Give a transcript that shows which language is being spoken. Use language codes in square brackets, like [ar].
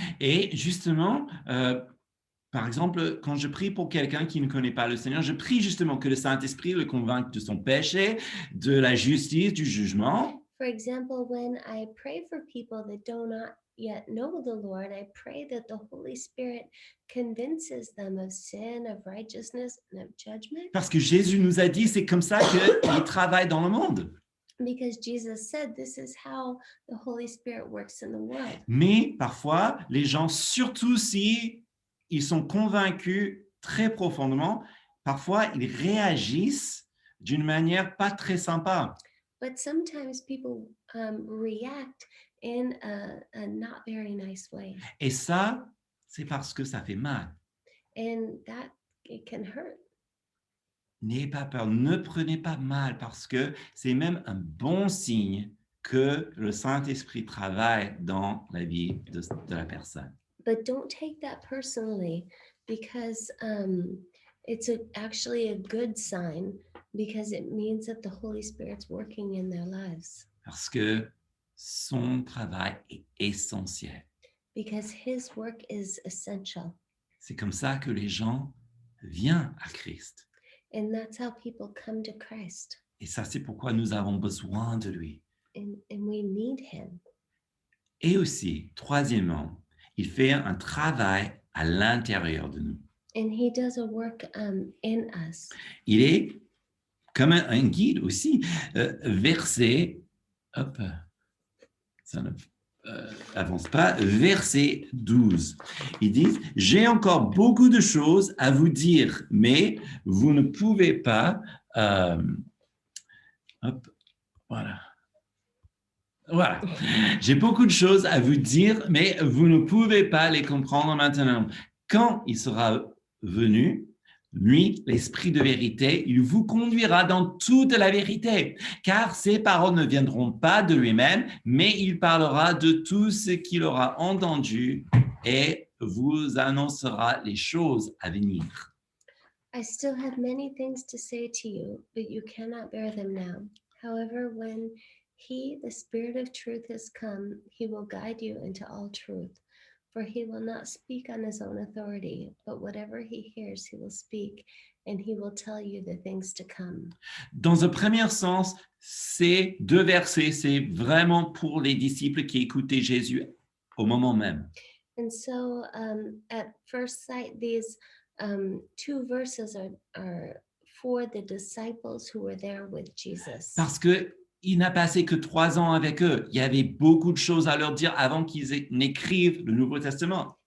[fr] Et justement, par exemple, quand je prie pour quelqu'un qui ne connaît pas le Seigneur, je prie justement que le Saint-Esprit le convainque de son péché, de la justice, du jugement. [en] For example, when I pray for people that do not yet know the Lord, I pray that the Holy Spirit convinces them of sin, of righteousness, and of judgment. [fr] Parce que Jésus nous a dit, c'est comme ça qu'il travaille dans le monde. [en] Because Jesus said this is how the Holy Spirit works in the world. [fr] Mais parfois, les gens, surtout si ils sont convaincus très profondément, parfois ils réagissent d'une manière pas très sympa. [en] But sometimes people react in a not very nice way. [fr] Et ça, c'est parce que ça fait mal. [en] And that it can hurt. [fr] N'ayez pas peur, ne prenez pas mal parce que c'est même un bon signe que le Saint-Esprit travaille dans la vie de la personne. [en] But don't take that personally, because it's actually a good sign, because it means that the Holy Spirit's working in their lives. [fr] Parce que son travail est essentiel. [en] Because his work is essential. [fr] C'est comme ça que les gens viennent à Christ. [en] And that's how people come to Christ. [fr] Et ça, c'est pourquoi nous avons besoin de lui. [en] And we need him. [fr] Et aussi, troisièmement, il fait un travail à l'intérieur de nous. [en] And he does a work in us. [fr] Il est comme un guide aussi. Verset, hop, ça ne avance pas, verset 12. Ils disent, « J'ai encore beaucoup de choses à vous dire, mais vous ne pouvez pas... hop, voilà. Voilà. J'ai beaucoup de choses à vous dire, mais vous ne pouvez pas les comprendre maintenant. Quand il sera venu, lui, l'Esprit de vérité, il vous conduira dans toute la vérité, car ses paroles ne viendront pas de lui-même, mais il parlera de tout ce qu'il aura entendu et vous annoncera les choses à venir. [en] I still have many things to say to you, but you cannot bear them now. However, when he, the Spirit of truth, has come, he will guide you into all truth. For he will not speak on his own authority, but whatever he hears, he will speak, and he will tell you the things to come. [fr] Dans un premier sens, ces deux versets, c'est vraiment pour les disciples qui écoutaient Jésus au moment même. [en] And so, at first sight, these two verses are for the disciples who were there with Jesus. [fr] Parce qu'il n'a passé que 3 ans avec eux. Il y avait beaucoup de choses à leur dire avant qu'ils n'écrivent le Nouveau Testament.